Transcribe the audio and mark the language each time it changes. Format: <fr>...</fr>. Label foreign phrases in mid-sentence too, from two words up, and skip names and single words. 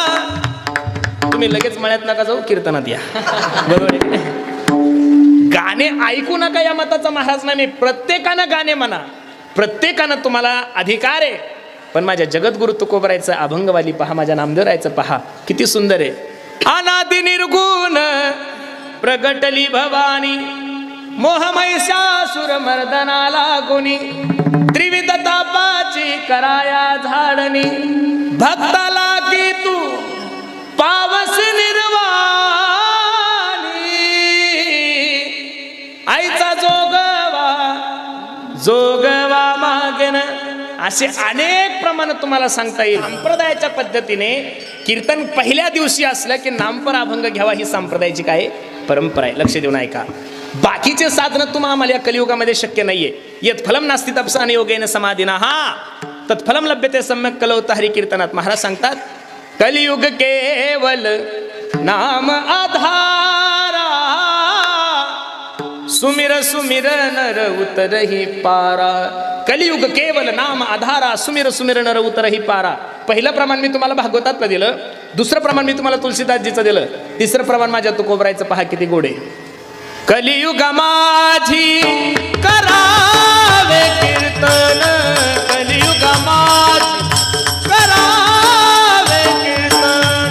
<mr>तुम्ही लगेच मळ्यात नका जाऊ, कीर्तनात या, बरोबर आहे? गाणे ऐकू नका या मताचा महाराज नाही मी, प्रत्येकानं गाणे म्हणा, प्रत्येकानं तुम्हाला अधिकार आहे, पण माझ्या जगद्गुरु तुकोबरायचं अभंगवाली पहा, माझ्या नामदेवरायचं पहा, किती सुंदर आहे। अनादि निर्गुण प्रगटली भवानी, मोहमहिषासुर मर्दनाला गुणी, त्रिविध तापाची कराया झाडणी, भक्ताला की तू पावस निर्वाणी, आईचा जोगवा मागन, असे अनेक प्रमाण तुम्हाला सांगता येईल। संप्रदायाच्या पद्धतीने कीर्तन पहिल्या दिवशी असलं की नामपर अभंग घ्यावा, ही संप्रदायाची काय परंपरा आहे, लक्ष देऊन ऐका। बाकीचे साधन तुम्हाला आम्हाला या कलियुगामध्ये शक्य नाहीये।</mr> <sa>यत् फलम नास्ति तपसा योगेन समाधिना, हा तत्फलम लभ्यते सम्यक कलौता हरी कीर्तनात.</sa> <mr>महाराज सांगतात</mr> <awa>कलियुग केवल नाम आधारा, सुमिर सुमिर नर उतरही पारा. कलियुग केवल नाम आधारा, सुमिर सुमिर नर उतरही पारा.</awa> <mr>पहिलं प्रमाण मी तुम्हाला भागवतातलं दिलं, दुसरं प्रमाण मी तुम्हाला तुलसीदासजीचं दिलं, तिसरं प्रमाण माझ्या तुकोबरायचं पहा किती गोडे. कलियुग माझी करावे कीर्तन, कलियुग माझी करावे कीर्तन,</mr>